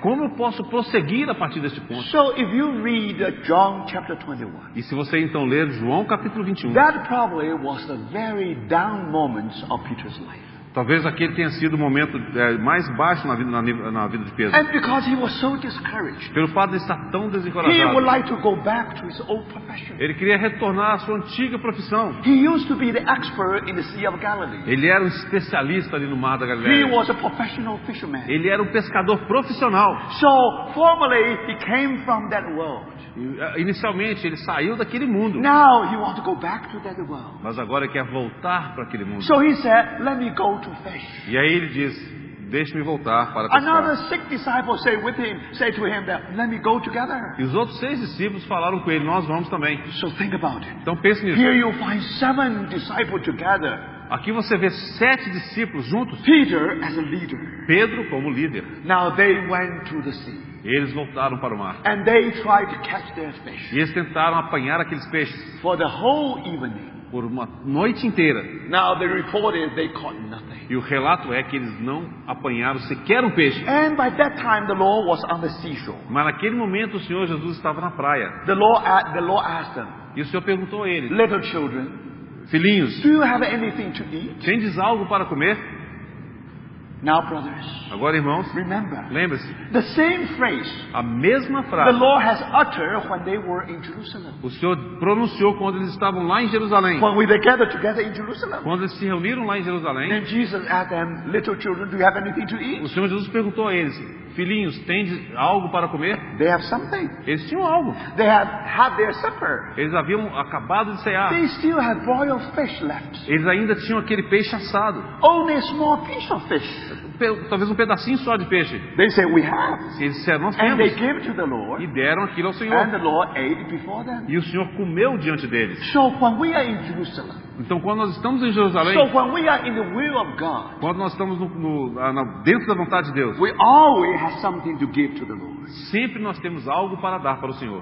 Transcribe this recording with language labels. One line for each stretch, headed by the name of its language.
Portuguese: Como eu posso prosseguir a partir deste ponto?
English: So if you read John chapter 21,
Portuguese: E se você então ler João capítulo 21,
English: that probably was the very down moments of Peter's life.
Portuguese: talvez aquele tenha sido o momento mais baixo na vida de Pedro.
English: And because he was so discouraged,
Portuguese: Pelo fato de estar tão
English: he would
Portuguese: desencorajado.
English: like to go back to his old profession.
Portuguese: Ele queria retornar à sua antiga profissão.
English: He used to be the expert in the Sea of Galilee.
Portuguese: Ele era um especialista ali no Mar da
English: He
Portuguese: Galileia.
English: was a professional fisherman.
Portuguese: Ele era um pescador profissional.
English: So formerly he came from that world.
Portuguese: Inicialmente ele saiu daquele mundo,
English: Now he wants to go back to that world.
Portuguese: mas agora quer voltar para aquele mundo.
English: So he said, "Let me go to fish."
Portuguese: E aí ele diz: deixe-me voltar para
English: Another
Portuguese: pescar.
English: 6 disciples say to him that, "Let me go together."
Portuguese: E os outros 6 discípulos falaram com ele: nós vamos também.
English: So think about it.
Portuguese: Então pense nisso.
English: Here you find 7 disciples together.
Portuguese: Aqui você vê 7 discípulos juntos.
English: Peter as a leader.
Portuguese: Pedro como líder.
English: Now they went to the sea.
Portuguese: Eles voltaram para o mar.
English: And they tried to catch their fish.
Portuguese: E eles tentaram apanhar aqueles peixes
English: For the whole evening.
Portuguese: por uma noite inteira.
English: Now they reported they caught nothing.
Portuguese: E o relato é que eles não apanharam sequer um peixe.
English: And by that time the Lord was on the seashore.
Portuguese: Mas naquele momento o Senhor Jesus estava na praia.
English: The Lord asked them,
Portuguese: E o Senhor perguntou a eles:
English: "Little children,
Portuguese: filhinhos,
English: do you have anything to eat?"
Portuguese: tendes algo para comer?
English: Now, brothers,
Portuguese: Agora, irmãos,
English: remember,
Portuguese: lembre-se,
English: the same phrase
Portuguese: a mesma
English: the
Portuguese: frase
English: Lord has uttered when they were in Jerusalem.
Portuguese: o Senhor pronunciou quando eles estavam lá em Jerusalém.
English: When they gathered together in Jerusalem.
Portuguese: Quando eles se reuniram lá em Jerusalém,
English: Then Jesus asked them, little children, do you have anything to
Portuguese: o
English: eat?
Portuguese: Senhor Jesus perguntou a eles: filhinhos, tem algo para comer?
English: They have something.
Portuguese: Eles tinham algo.
English: They have had their supper.
Portuguese: Eles haviam acabado de cear.
English: They still have boiled fish left.
Portuguese: Eles ainda tinham aquele peixe assado.
English: Only a small piece of fish.
Portuguese: Talvez um pedacinho só de peixe.
English: They say, we have.
Portuguese: Eles disseram: nós
English: And they
Portuguese: temos.
English: gave to the
Portuguese: E
English: Lord.
Portuguese: deram aquilo ao
English: And
Portuguese: Senhor.
English: the Lord ate before them.
Portuguese: E o Senhor comeu diante deles.
English: So when we are in Jerusalem,
Portuguese: Então, quando nós estamos em Jerusalém,
English: so when we are in the will of God,
Portuguese: quando nós estamos dentro da vontade de Deus,
English: we always have something to give to the Lord.
Portuguese: sempre nós temos algo para dar para o Senhor.